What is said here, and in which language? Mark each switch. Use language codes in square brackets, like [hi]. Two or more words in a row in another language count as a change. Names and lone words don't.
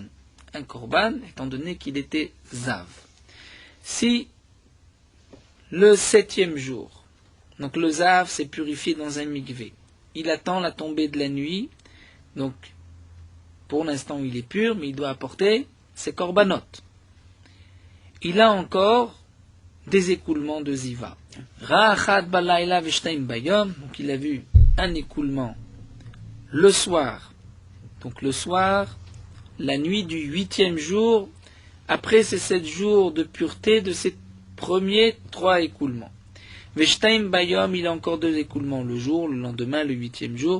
[fr] Un korban, étant donné qu'il était Zav. Si le 7e jour, donc le Zav s'est purifié dans un mikvé, il attend la tombée de la nuit, donc pour l'instant il est pur, mais il doit apporter ses korbanot. Il a encore des écoulements de Ziva. [he] ראה אחד בלילה ושתיים ביום, [fr] donc il a vu un écoulement le soir. Donc le soir, la nuit du 8e jour, après ces 7 jours de pureté de ces premiers 3 écoulements. [he] ושתיים ביום, [fr] il a encore 2 écoulements le jour, le lendemain, le 8e jour.